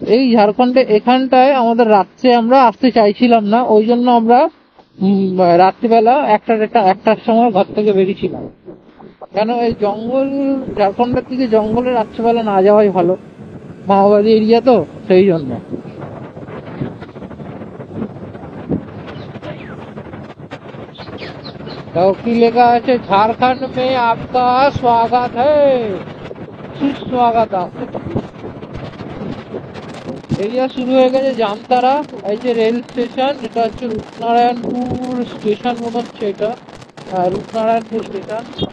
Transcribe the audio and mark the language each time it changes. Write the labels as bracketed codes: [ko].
[bn] এই ঝাড়খণ্ডে এখানটায় আমাদের রাত্রে আমরা আসতে চাইছিলাম না, ওই জন্য আমরা রাত্রিবেলা একটার সময় ঘর থেকে বেরিয়েছিলাম। কেন এই জঙ্গল, ঝাড়খণ্ডের দিকে জঙ্গলে রাত্রিবেলা না যাওয়াই ভালো, মাওবাদী এরিয়া তো, সেই জন্য। तो की लेखा है [hi] झारखंड में आपका स्वागत है, सुस्वागत। [bn] এরিয়া শুরু হয়ে গেছে জামতারা, এই যে রেল স্টেশন, এটা হচ্ছে রূপনারায়ণপুর স্টেশন মনে হচ্ছে, এটা রূপনারায়ণপুর স্টেশন।